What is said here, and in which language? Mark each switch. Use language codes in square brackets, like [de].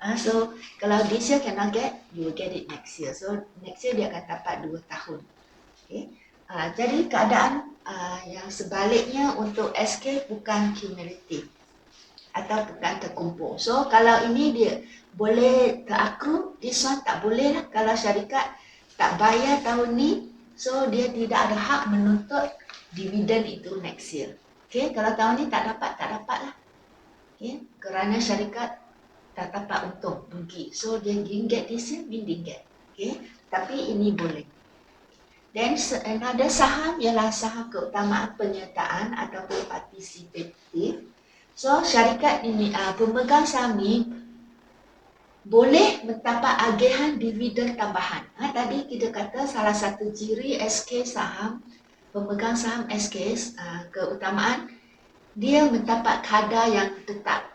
[ms] So kalau [en] this year cannot get, you will get it next year. So next year [ms] dia akan dapat 2 tahun. Okay. Jadi keadaan yang sebaliknya untuk SK bukan cumulative atau bukan terkumpul. So kalau ini dia boleh terakrut, [en] this one [ms] tak boleh lah. Kalau syarikat tak bayar tahun ni, so dia tidak ada hak menuntut dividen itu [en] next year. [ms] Okay, kalau tahun ni tak dapat lah. Okay, kerana syarikat tak dapat untung, rugi. [en] So [ms] dia [en] didn't get this year, we didn't get. [ms] Okay, tapi ini boleh. [en] Then another [ms] saham ialah saham keutamaan penyertaan ataupun partisipatif. So syarikat ini, pemegang saham ni boleh mendapat agihan dividen tambahan. Tadi kita kata salah satu ciri SK saham, pemegang saham SK keutamaan, dia mendapat kadar yang tetap.